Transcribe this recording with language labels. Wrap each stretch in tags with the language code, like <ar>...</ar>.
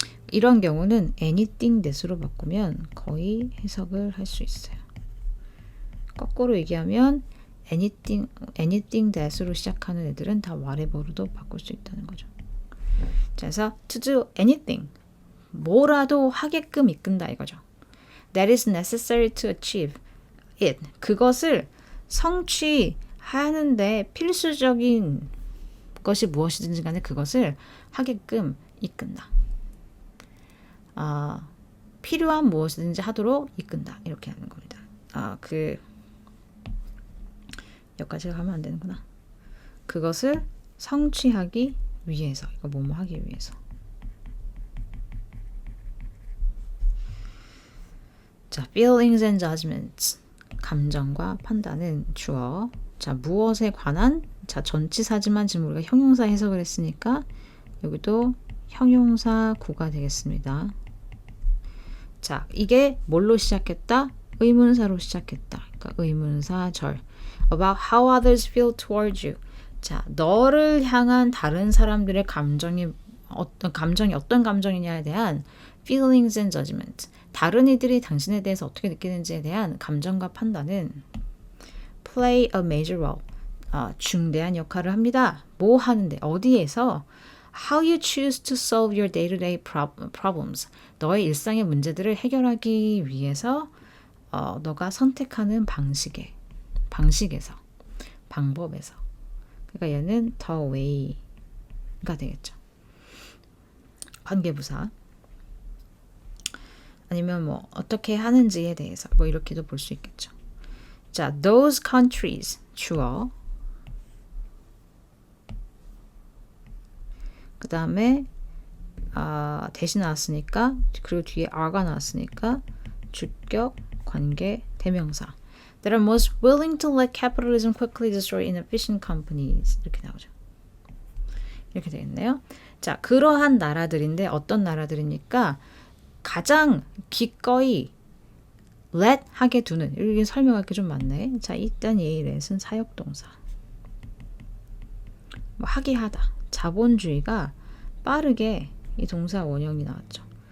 <ko>이런 경우는 anything that으로 바꾸면 거의 해석을 할 수 있어요. 거꾸로 얘기하면 anything that으로 시작하는 애들은 다 whatever로도 바꿀 수 있다는 거죠. 자, 그래서</ko> <en>to do anything,</en> <ko>뭐라도 하게끔 이끈다 이거죠.</ko> <en>That is necessary to achieve it.</en> <ko>그것을 성취하는데 필수적인 것이 무엇이든지 간에 그것을 하게끔 이끈다. 필요한 무엇이든지 하도록 이끈다. 이렇게 하는 겁니다. 여기까지가 가면 안 되는구나. 그것을 성취하기 위해서, 이거 뭐뭐 하기 위해서. 자,</ko> <en>feelings and judgments.</en> <ko>감정과 판단은 주어. 자, 무엇에 관한? 자, 전치사지만 지금 우리가 형용사 해석을 했으니까 여기도 형용사구가 되겠습니다. 자, 이게 뭘로 시작했다? 의문사로 시작했다. 그러니까 의문사절.</ko> <en>About how others feel towards you.</en> <ko>자, 너를 향한 다른 사람들의 감정이 어떤 감정이냐에 대한</ko> <en>feelings and judgment.</en> <ko>다른 이들이 당신에 대해서 어떻게 느끼는지에 대한 감정과 판단은</ko> <en>play a major role.</en> <ko>중대한 역할을 합니다. 뭐 하는데? 어디에서?</ko> <en>How you choose to solve your day-to-day problems.</en> <ko>너의 일상의 문제들을 해결하기 위해서 너가 선택하는 방식에서, 방법에서. 그러니까 얘는 the way가 되겠죠. 관계부사. 아니면 뭐 어떻게 하는지에 대해서 뭐 이렇게도 볼 수 있겠죠. 자, those countries 주어. 그 다음에 대신 나왔으니까 그리고 뒤에 are가 나왔으니까 주격, 관계, 대명사.</ko> <en>That are most willing to let capitalism quickly destroy inefficient companies.</en> <ko>이렇게 나오죠. 이렇게 되겠네요. 자, 그러한 나라들인데 어떤 나라들입니까? 가장 기꺼이 let 하게 두는. 여기 설명할 게 좀 많네. 자, 일단 이 let은 사역동사. 뭐 하게 하다. 자본주의가 빠르게 이 동사 원형이 나왔죠.</ko>